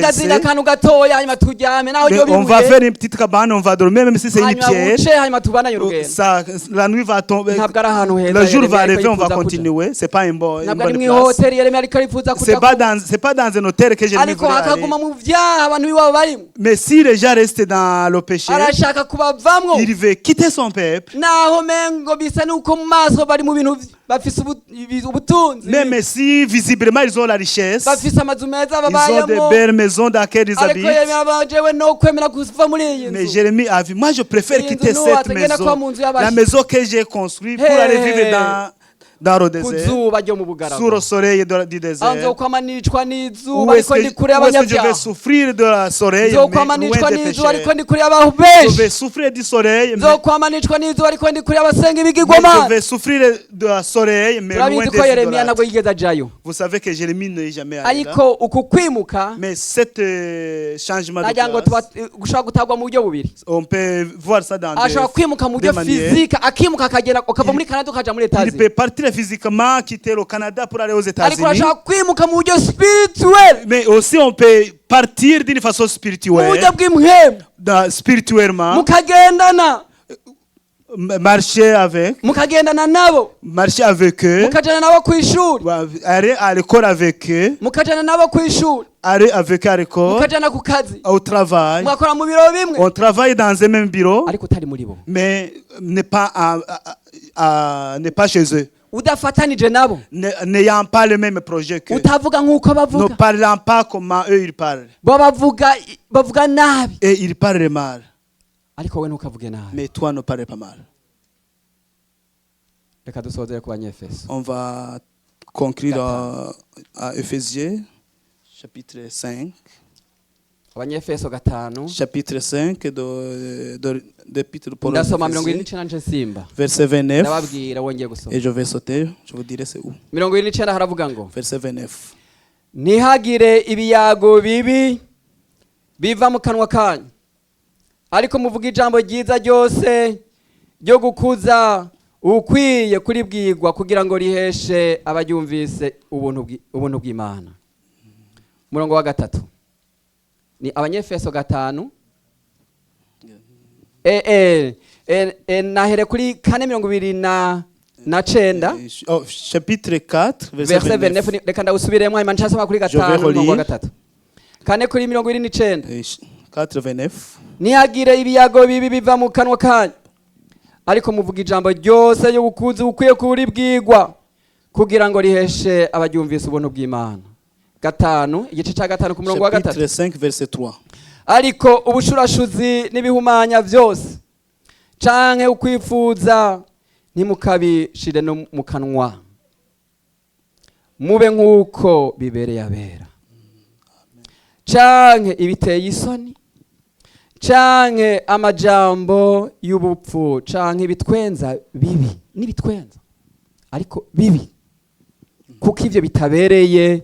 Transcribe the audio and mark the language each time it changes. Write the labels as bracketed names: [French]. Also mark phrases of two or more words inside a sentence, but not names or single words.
[Rundi] nimuzingazinga akantu gatoya hanyuma turyame naho [French] Mais [Rundi] ryo [French] on va [Rundi] bibuye [French] faire une petite cabane, on va dormir, même si c'est une [Rundi] hanyuma [French] pierre. [Rundi] buce hanyuma tubananye urugendo [French] La nuit va tomber. [Rundi] ntabwo ari ahantu heza [French] Le jour [Rundi] Yeremiya [French] va [Rundi] ariko [French] arriver, on va [Rundi] yifuza kuja. [French] continuer. C'est pas une [Rundi] ntabwo ari [French] bonne [Rundi] mu [French] place. [Rundi] ihoteli Yeremiya ariko arifuza [French] C'est [Rundi] kuja [French] pas dans un hôtel que j'ai [Rundi] ariko [French] voulu aller. [Rundi] hakaguma mu vyaha abantu b'iwabo barimo [French] Mais si les gens restent dans le péché, [Rundi] arashaka kubavamwo [French] il veut quitter son peuple. [Rundi] naho mengo bisa nuko mu maso bari mu bintu bafise ubutunzi [French] Même si visiblement ils ont la richesse, [Rundi] bafise amazu meza [French] ils ont [Rundi] babayemo [French] de belles maisons dans lesquelles ils [Rundi] ariko [French] habitent. [Rundi] Yeremiya bajewe no kwemera kuva muri iyi [French] Mais [Rundi] nzu [French] Jérémie a vu, moi je préfère [Rundi] Iyi [French] quitter [Rundi] nzu [French] cette [Rundi] nuwatagenda kuba mu [French] maison, [Rundi] nzu y'abashi. [French] la maison que j'ai construite pour Hey. aller vivre dans le [Rundi] ku [French] désert, [Rundi] zuba ryo mu [French] sous le [Rundi] bugaragwa [French] soleil du [Rundi] aho [French] désert. [Rundi] nzokwama nicwa n'izuba [French] Où est-ce [Rundi] ariko ndi kure [French] que je vais [Rundi] y'abanyabyaha [French] souffrir de la soleil, [Rundi] nzokwama [French] mais [Rundi] nicwa [French] loin des [Rundi] n'izuba ariko [French] pécheurs. [Rundi] ndi kure y'abantu [French] Je [Rundi] benshi [French] vais souffrir du soleil, mais [Rundi] nzokwama nicwa n'izuba ariko ndi kure y'abasenga [French] je [Rundi] ibigirwamana [French] vais souffrir de la soleil, mais loin [Rundi] turabizi [French] des [Rundi] ko Yeremiya [French] idolâtres. [Rundi] ntabwo yigeze ajayo [French] Vous savez que Jérémie n'est jamais allé là. [Rundi] ariko uku kwimuka [French] Mais cet changement de [Rundi] nagira ngo [French] place, [Rundi] gushobora gutabwa mu buryo bubiri [French] on peut voir ça dans [Rundi] ashobora kwimuka mu buryo [French] des manières. [Rundi] fizike akimuka akagenda ukava muri Canada ukaja muri [French] Il [Rundi] Etazi [French] peut partir physiquement, quitter le Canada pour aller aux [Rundi] ariko [French] États-Unis. [Rundi] urashobora kwimuka mu buryo spirituel [French] Mais aussi on peut partir d'une façon [Rundi] mu [French] spirituelle, [Rundi] buryo bw'impwemu [French] spirituellement, [Rundi] mukagendana [French] marcher avec eux, [Rundi] mukajana nabo ku ishuri [French] aller à l'école avec eux, [Rundi] mukajana nabo ku ishuri [French] aller avec eux à l'école, [Rundi] mukajana ku kazi [French] au travail. [Rundi] mugakora mu biro bimwe [French] On travaille dans un même bureau, [Rundi] ariko utari muri bo [French] mais n'est pas chez eux. [Rundi] udafatanije nabo [French] N'ayant pas le même projet qu'eux. [Rundi] utavuga nk'uko [French] Ne [Rundi] bavuga [French] parlant pas comment eux ils parlent. [Rundi] bo bavuga nabi [French] Et ils parlent mal. [Rundi] ariko we ntukavuge nabi [French] Mais toi ne parles pas mal. [Rundi] reka dusozere ku banyefeso [French] On va conclure à Éphésiens, chapitre 5. [Rundi] abanyefeso 5 [French] Chapitre 5 de l'épître de Paul aux [Rundi] ndasoma [French] Éphésiens, [Rundi] 29 nce simba [French] verset 29. [Rundi] ndababwira wongeye gusoma [French] Et je vais sauter, je vous dirai c'est où. [Rundi] 29 haravuga ngo [French] Verset 29. [Rundi] ntihagire ibiyago bibi biva mu kanwa kanyu ariko muvuga ijambo ryiza ryose ryo gukuza ukwiye kuribwirwa kugira ngo riheshe abaryumvise ubuntu bw'Imana. Murongo wa 3 ni abanyefeso 5 nahere kuri 4:29 [French] Chapitre 4 verset verset 29. [Rundi] 29 reka ndawusubiremo hanyuma nshasoma kuri [French] Je vais [Rundi] 5 murongo wa [French] relire. [Rundi] 3 4:29. 4:29. Ntihagire ibiyago bibi biva mu kanwa kanyu, ariko muvuga ijambo ryose y'ubukuzi bukwiye kuribwirwa, kugira ngo riheshe abaryumvise ubuntu bw'Imana. 5, igice cya 5 ku murongo wa 3. [French] Chapitre 5, verset 3. [Rundi] Ariko ubushurashuzi n'ibihumanya byose canke ukwifuza ntimukabishire no mu kanwa, mube nk'uko bibereye abera. Canke ibiteye isoni, canke amajambo y'ubupfu, canke ibitwenza bibi n'ibitwenza ariko bibi, kuko ivyo bitabereye.